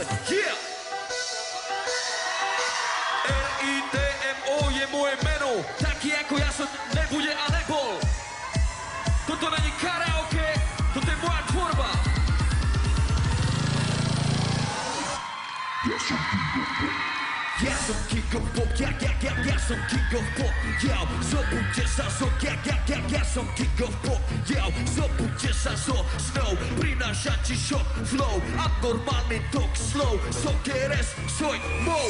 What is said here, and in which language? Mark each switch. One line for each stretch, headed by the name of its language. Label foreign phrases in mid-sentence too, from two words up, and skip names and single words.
Slovak: Yeah! R-I-T-M-O je moje meno. Taký ako ja som nebude a nebol. Toto není karaoke, toto je moja tvorba. Ja som
English: king of pop,
Slovak: ja som
English: king of pop,
Slovak: zobudte sa zo, ja som
English: king of pop,
Slovak: zobudte sa zo snou, prináša ti
English: shock flow,
Slovak: abnormálny tok slow, sokeres, soj, mou.